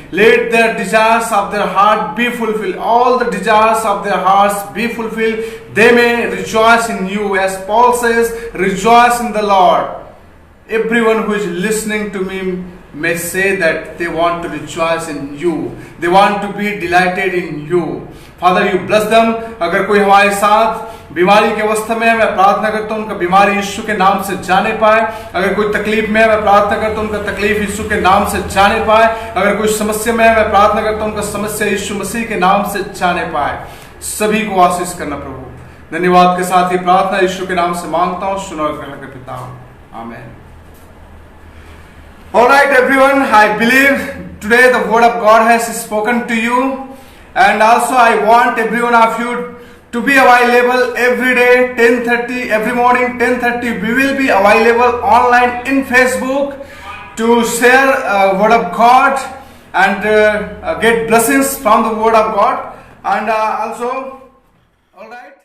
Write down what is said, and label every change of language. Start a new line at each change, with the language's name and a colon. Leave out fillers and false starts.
English: Let their desires of their heart be fulfilled. All the desires of their hearts be fulfilled. They may rejoice in you. As Paul says, rejoice in the Lord. Everyone who is listening to me may say that they want to rejoice in you. They want to be delighted in you. Father, you bless them.
Hindi: अगर कोई हमारे साथ बीमारी के अवस्था में, मैं प्रार्थना करता हूँ उनका बीमारी यीशु के नाम से जाने पाए. अगर कोई तकलीफ में, मैं प्रार्थना करता हूँ उनका तकलीफ यीशु के नाम से जाने पाए. अगर कोई समस्या में, मैं प्रार्थना करता हूँ उनका समस्या यीशु मसीह के नाम से जाने पाए. सभी को आशीष करना प्रभु. धन्यवाद के साथ ही प्रार्थना यीशु के नाम से मांगता हूँ, सुनो और ग्रहण कर पिता. आमीन.
English: All right, everyone, I believe today the word of God has spoken to you, and also I want every one of you to be available every day 10:30, every morning 10:30. We will be available online in Facebook to share word of God and get blessings from the word of God, and also, all right.